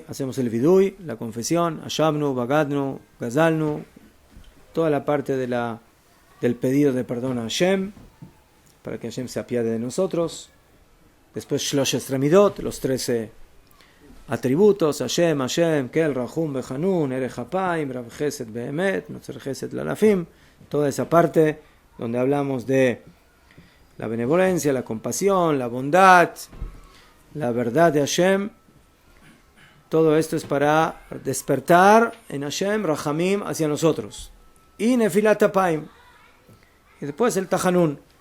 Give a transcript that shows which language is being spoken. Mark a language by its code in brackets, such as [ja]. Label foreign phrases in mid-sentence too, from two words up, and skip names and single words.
[es] Hacemos el vidui, la confesión, [he] אשמנו, בגדנו, גזלנו, [es] toda la parte del pedido de perdón a Hashem, para que Hashem se apiade de nosotros. Después [he] שלש עשרה מדות, [es] los 13 atributos, [he] ה', ה', אל, רחום, וחנון, ארך אפים, ורב חסד ואמת, נוצר חסד לאלפים, [es] toda esa parte donde hablamos de la benevolencia, la compasión, la bondad, la verdad de Hashem. Todo esto es para despertar en Hashem, Rahamim, hacia nosotros. Y [he] נפילת אפים. [es] Y después el Tahanun.